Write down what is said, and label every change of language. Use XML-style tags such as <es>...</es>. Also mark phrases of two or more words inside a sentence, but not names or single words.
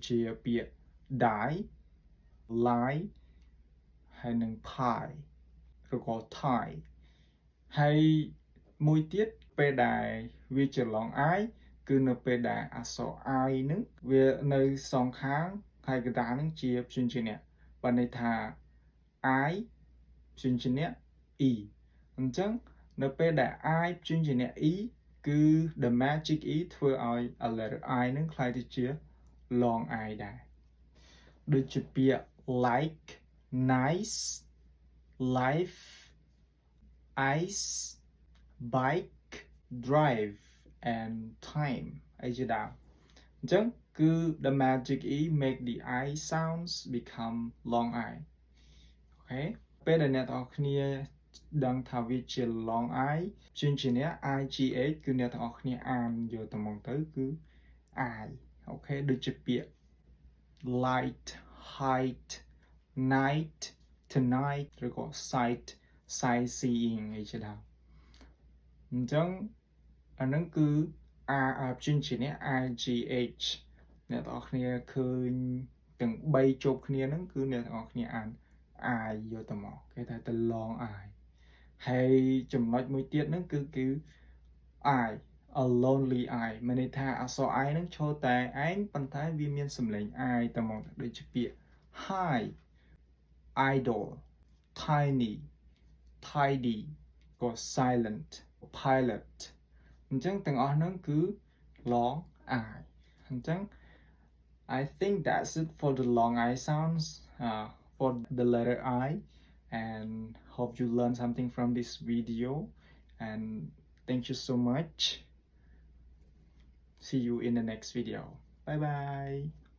<km>ជាពាក្យ</km> <en>die lie</en> <km>ហើយនឹង pie ឬក៏ tie ហើយមួយទៀតពេលដែលវាជា long I គឺនៅពេលដែលអក្សរ I នឹងវានៅសងខាងហើយកណ្ដាលនឹងជាព្យញ្ជនៈបើន័យថា I ព្យញ្ជនៈ E អញ្ចឹងនៅពេលដែល I ព្យញ្ជនៈ E គឺ</km> <en>the magic E</en> <km>ធ្វើឲ្យ</km> <en>a letter I</en> <km>នឹងក្លាយទៅជា</km> <en>long I</en> <km>ដែរដូចជាពាក្យ</km> <en>like nice life ice bike drive and time</en> <km>អីជាដើមអញ្ចឹងគឺ</km> <en>the magic E make the I sounds become long I</en> <km>អូខេពេលដែលអ្នកទាំងអស់គ្នាដឹងថាវាជា</km> <en>long I</en> <km>ព្យញ្ជនៈ IGH គឺអ្នកទាំងអស់គ្នាអានយក ទៅមកទៅគឺ I អូខេដូចជាពាក្យ</km> <en>light height night tonight</en> <km>ឬក៏</km> <en>sight sightseeing</en> <km>អីជាដើមអញ្ចឹងអានឹងគឺ ព្យញ្ជនៈ IGH អ្នកទាំងអស់គ្នាឃើញ ទាំង3ជួបគ្នាហ្នឹងគឺអ្នកទាំងអស់គ្នាអាន I យកទៅមកគេថាទៅ</km> <en>long I</en> <km>ហើយចំណុចមួយទៀតហ្នឹង គឺ I</km> <en>a lonely I</en> <km>មានន័យថាអក្សរ I ហ្នឹងឈរតែឯងប៉ុន្តែវាមានសំឡេង I ទៅមកដូចជាពាក្យ</km> <en>high idol tiny tidy</en> <km>ក៏</km> <en>silent pilot</en> <km>អ ញ្ចឹងទាំងអស់ហ្នឹងគឺ</km> <en>long I អញ្ចឹង I think that's it for the long I sounds for the letter I and hope you learn something from this video and thank you so much see you in the next video bye bye</en>